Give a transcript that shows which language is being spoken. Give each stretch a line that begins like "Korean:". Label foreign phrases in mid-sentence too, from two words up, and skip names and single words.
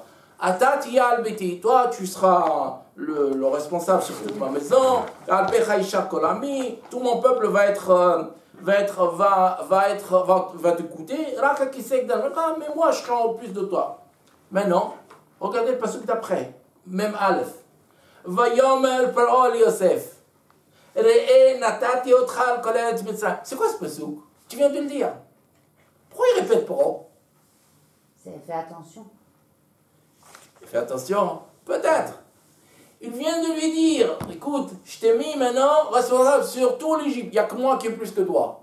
French: Toi, tu seras le responsable sur toute ma maison. Tout mon peuple va t'écouter. Mais moi, je serai en plus de toi. Maintenant, regardez le passage d'après.
Hebrew: מם אלף. ויאמר פרעה יוסף. ראה נתתי אתך על כל ארץ מצרים.
French: C'est quoi ce passage? Tu viens de le dire. Pourquoi il répète Paro? Fais attention. Fais attention. Peut-être. Il vient de lui dire, écoute, je t'ai mis maintenant responsable sur tout l'Égypte. Il n'y a que moi qui ai plus que toi.